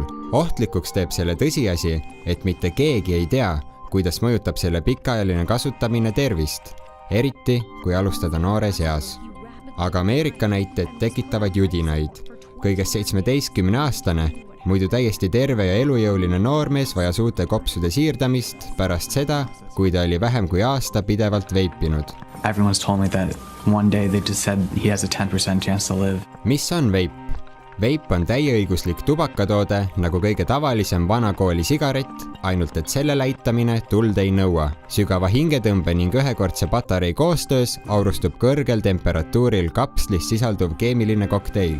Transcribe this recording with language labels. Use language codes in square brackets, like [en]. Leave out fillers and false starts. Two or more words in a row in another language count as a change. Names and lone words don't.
[et] Ohtlikuks teeb selle tõsiasi, et mitte keegi ei tea, kuidas mõjutab selle pikaajaline kasutamine tervist, eriti kui alustada noores eas. Aga Ameerika näited tekitavad judinaid. Kõigest 17-aastane, muidu täiesti terve ja elujõuline noormees vajas uute kopsude siirdamist pärast seda, kui ta oli vähem kui aasta pidevalt veipinud. [en] Everyone's told me that one day they just said he has a 10% chance to live. [et] Mis on veip? Veip on täieõiguslik tubakatoode nagu kõige tavalisem vanakooli sigaret, ainult et selle läitamine tuld ei nõua. Sügava hingetõmbe ning ühekordse patarei koostöös aurustub kõrgel temperatuuril kapslis sisalduv keemiline kokteil.